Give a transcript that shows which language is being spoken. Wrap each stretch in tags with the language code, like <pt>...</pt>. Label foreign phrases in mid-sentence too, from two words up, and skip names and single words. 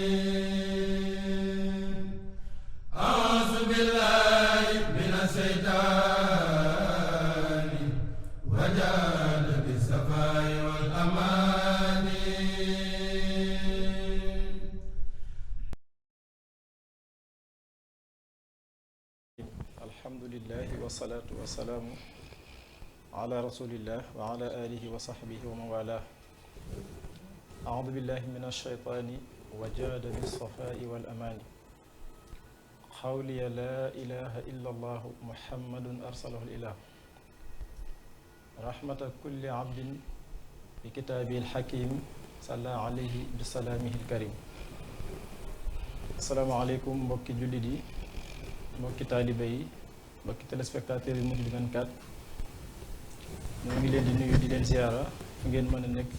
<ar>أعوذ بالله من الشيطان وجاد بالسخاء والأمان الحمد لله والصلاة والسلام على رسول الله وعلى آله وصحبه ومن والاه أعوذ بالله من الشيطان وجاد بالسخاء والأمان خولي لا إله إلا الله محمد أرسله الإله رحمة لكل عبد بكتاب الحكيم صلى عليه بسلامه الكريم السلام عليكم</ar> <wo>mbokki jullit yi mbokki taaliba yi mbokki téléspectateurs yi Mouride 24 ñoo ngi leen di nuyu di leen ziyaara fu ngeen mën a nekk ci</wo>